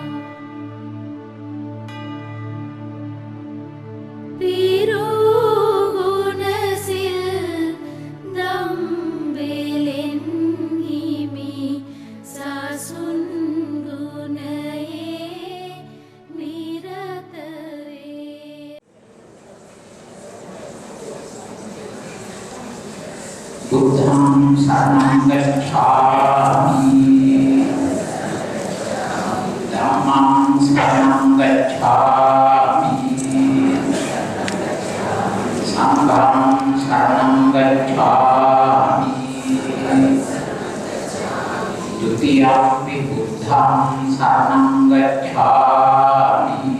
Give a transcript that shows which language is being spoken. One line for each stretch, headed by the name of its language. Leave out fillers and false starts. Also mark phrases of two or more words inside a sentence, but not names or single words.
Sinhala: පිරු ගුණ සිල් දම් වේලෙන් හිමි සසුන් ගුණයේ නිරත වේ.
Pali: බුද්ධං සරණං ගච්ඡාමි ධම්මං සරණං ගච්ඡාමි සංඝං සරණං ගච්ඡාමි ဒုတိယံ පි බුද්ධං සරණං ගච්ඡාමි